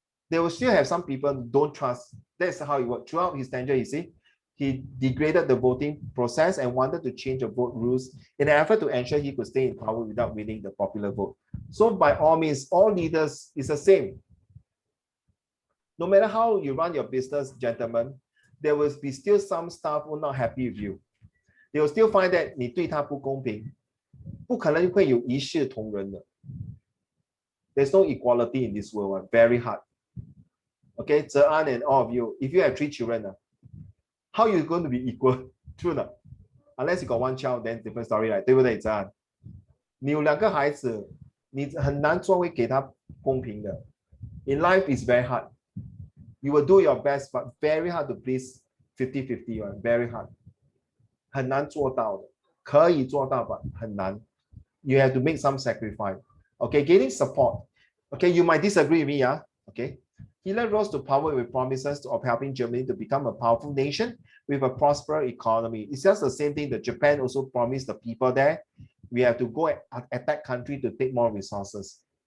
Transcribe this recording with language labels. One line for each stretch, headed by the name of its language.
English: They will still have some people who don't trust. That's how it worked. Throughout his tenure, you see, he degraded the voting process and wanted to change the vote rules in an effort to ensure he could stay in power without winning the popular vote. So by all means, all leaders is the same. No matter how you run your business, gentlemen, there will be still some staff who are not happy with you. They will still find that
Chinese: 你对他不公平，不可能会有一视同仁的。
English: There's no equality in this world. Very hard. Okay, Zhe An and all of you, if you have 3 children, how are you going to be equal? True not? Unless you got 1 child, then different story, right?
Chinese: 对不对，
English: Zhe An?
Chinese: 你有2个孩子，你很难做会给他公平的。
English: In life, it's very hard. You will do your best, but very hard to please 50-50, right? Very hard.
Chinese: 很难做到的，可以做到吧，很难。
English: You have to make some sacrifice. Okay, getting support. Okay, you might disagree with me, Okay. Hitler rose to power with promises of helping Germany to become a powerful nation with a prosperous economy. It's just the same thing that Japan also promised the people there. We have to go attack country to take more resources.